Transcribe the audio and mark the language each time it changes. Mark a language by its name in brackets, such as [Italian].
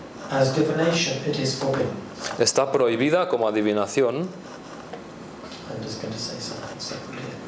[English] As divination, it is forbidden. [Spanish] Está prohibida como adivinación. [English] I'm just going to say something separately.